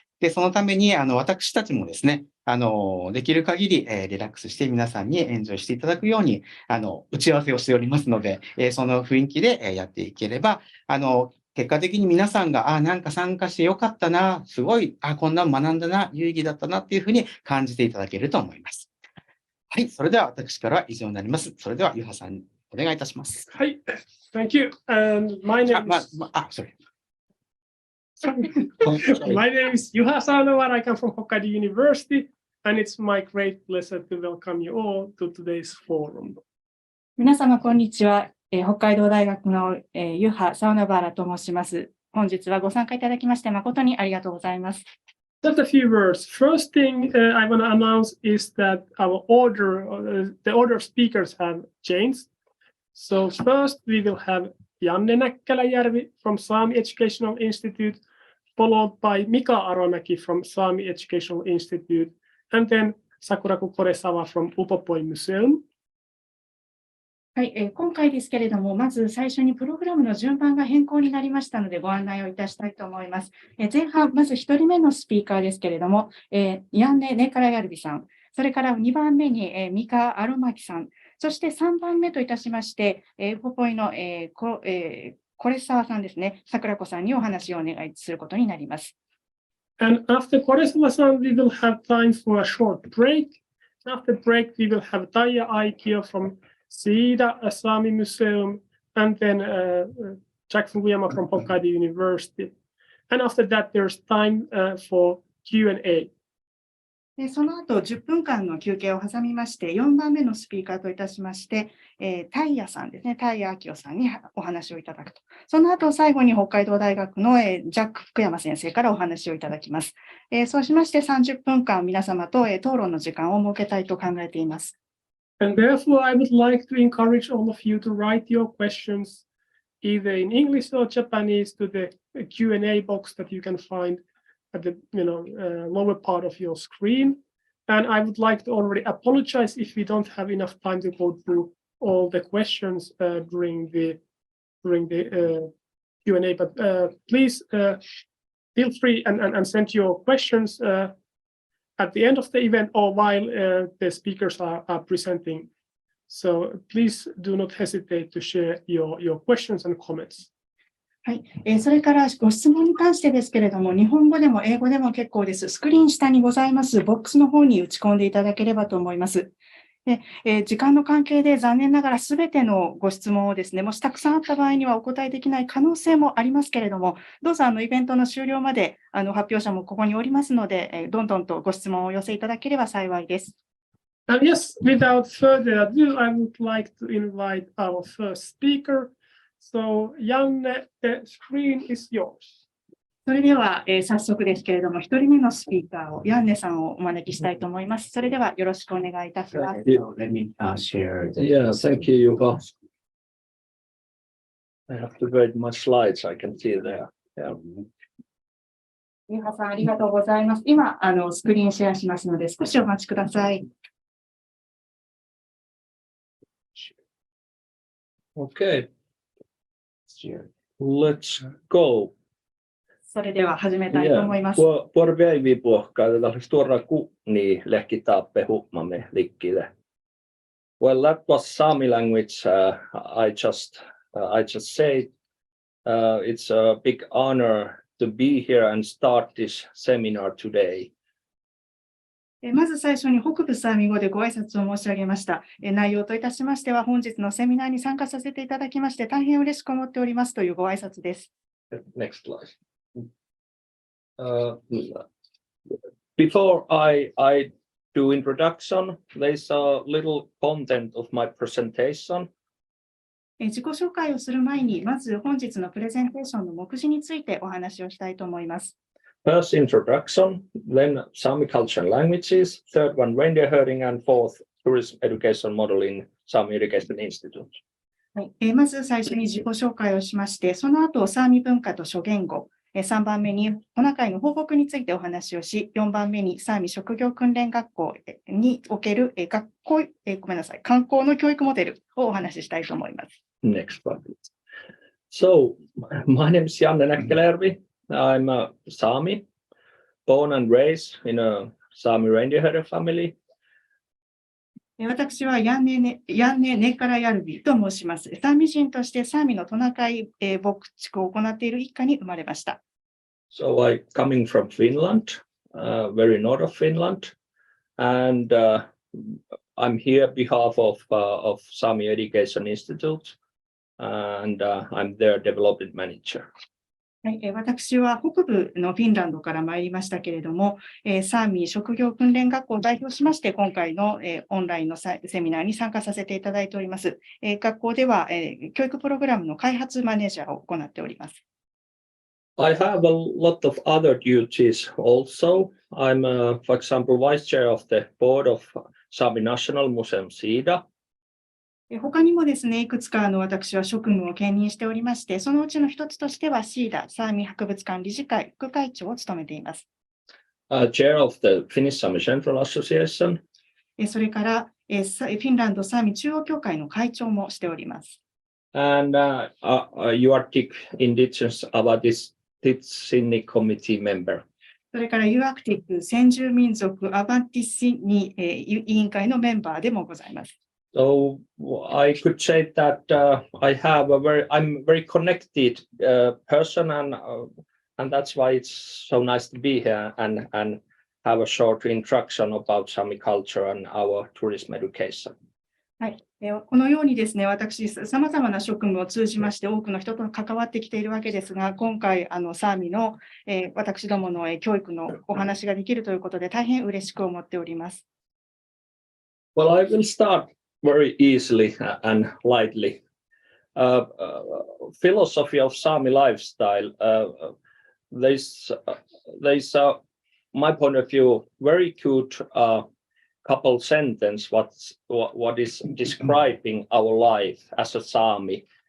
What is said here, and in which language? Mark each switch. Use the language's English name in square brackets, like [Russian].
[Japanese] で、そのために私たちもですね、できる限り、リラックスして皆さんにエンジョイしていただくように打ち合わせをしておりますので、その雰囲気でやっていければ、結果的に皆さんが、なんか参加してよかったな、すごい、こんなの学んだな、有意義だったなっていうふうに感じていただけると思います。はい、それでは私からは以上になります。それでは、ユハさん、お願いいたします。 [English] はい、Thank you. And my name is sorry. My name is Juha Saunova. I come from Hokkaido University, and it's my great pleasure to welcome you all to today's forum. [Japanese] 皆様、こんにちは。北海道大学のユハ・サウナバーラと申します。本日はご参加いただきまして誠にありがとうございます。 [English] Just a few words. First thing I want to announce is that our the order of speakers have changed. So first we will have Janne Näkkäläjärvi from Saami Educational Institute, followed by Mika Aromäki from Saami Educational Institute, and then Sakuraku Koresawa from Upopoi Museum. [Japanese] はい、今回ですけれども、まず最初にプログラムの順番が変更になりましたので、ご案内をいたしたいと思います。前半、まず1人目のスピーカーですけれども、Janne Näkkäläjärviさん、それから2番目にMika Aromäkiさん、そして3番目といたしまして、ウポポイのコレサワさんですね、桜子さんにお話をお願いすることになります。 [English] And after Koresawa-san, we will have time for a short break. After break, we will have Taija Aikio from Siida Saami Museum, and then Jack Fukuyama from Hokkaido University. And after that, there's time for Q&A. [Japanese] でその後10分間の休憩を挟みまして、4番目のスピーカーといたしまして、Taijaさんですね、Taija Aikioさんにお話をいただくと。その後最後に北海道大学のジャック福山先生からお話をいただきます。そうしまして30分間皆様と討論の時間を設けたいと考えています。 [English] And therefore, I would like to encourage all of you to write your questions either in English or Japanese to the Q&A box that you can find at the lower part of your screen. And I would like to already apologize if we don't have enough time to go through all the questions during the Q&A. But please feel free and send your questions at the end of the event or while the speakers are presenting. So please do not hesitate to share your questions and comments. [Japanese] はい、それからご質問に関してですけれども、日本語でも英語でも結構です。スクリーン下にございますボックスの方に打ち込んでいただければと思います。で時間の関係で残念ながらすべてのご質問をですね、もしたくさんあった場合にはお答えできない可能性もありますけれども、どうぞイベントの終了まで発表者もここにおりますので、どんどんとご質問をお寄せいただければ幸いです。 [English] Yes, without further ado, I would like to invite our first speaker. So, Janne, the screen is yours. [Japanese] それでは、早速ですけれども、1人目のスピーカーを、ヤンネさんをお招きしたいと思います。それではよろしくお願いいたします。 [English] Let me share. Yeah, thank you, Yuka. I have to write my slides. I can see there. Yeah. [Japanese] ゆうはさん、ありがとうございます。今、スクリーンシェアしますので、少しお待ちください。 [English] Okay, let's go. [Japanese] それでは始めたいと思います。 Por päivi puhkaa, tätä olisi tuoda kunni lehkitaappe hupmamme liikkeelle. [English] Well, that was Sami language. I just said it's a big honor to be here and start this seminar today. [Japanese] まず最初に北部サーミ語でご挨拶を申し上げました。内容といたしましては、本日のセミナーに参加させていただきまして、大変嬉しく思っておりますというご挨拶です。 [English] Next slide. Before I do introduction, there's a little content of my presentation. [Japanese] 自己紹介をする前に、まず本日のプレゼンテーションの目次についてお話をしたいと思います。 [English] First introduction, then Sami culture and languages, third one reindeer herding, and fourth tourism education model in Sami Education Institute. [Japanese] はい、まず最初に自己紹介をしまして、その後、サーミ文化と諸言語、3番目にトナカイの放牧についてお話をし、4番目にサーミ職業訓練学校における観光の教育モデルをお話ししたいと思います。 [English] Next one. So, my name is Janne Näkkäläjärvi. I'm a Sami, born and raised in a Sami reindeer herder family. [Japanese] 私はヤンネ・ネカラヤルビと申します。サーミ人としてサーミのトナカイ牧畜を行っている一家に生まれました。 [English] So I'm coming from Finland, very north of Finland, and I'm here on behalf of Sami Education Institute, and I'm their development manager. [Japanese] はい、私は北部のフィンランドから参りましたけれども、サーミ職業訓練学校を代表しまして、今回のオンラインのセミナーに参加させていただいております。学校では教育プログラムの開発マネージャーを行っております。 [English] I have a lot of other duties also. I'm, for example, vice chair of the board of Sami National Museum Siida. [Japanese] 他にもですね、いくつか私は職務を兼任しておりまして、そのうちの一つとしてはシーダ、サーミ博物館理事会副会長を務めています。 [English] Chair of the Finnish Sami Central Association. [Japanese] それからフィンランドサーミ中央協会の会長もしております。 [English] And UArctic Indigenous Avantisini Committee member. [Japanese] それからUArctic先住民族アバンティシニ委員会のメンバーでもございます。 [English] So I could say that I'm a very connected person, and that's why it's so nice to be here and have a short introduction about Sami culture and our tourism education. [Japanese] はい、このようにですね、私、さまざまな職務を通じまして、多くの人と関わってきているわけですが、今回、サーミの、私どもの教育のお話ができるということで、大変嬉しく思っております。 [English] Well, I will start very easily and lightly. Philosophy of Sami lifestyle. There's my point of view, very good couple sentence what is describing our life as a Sami.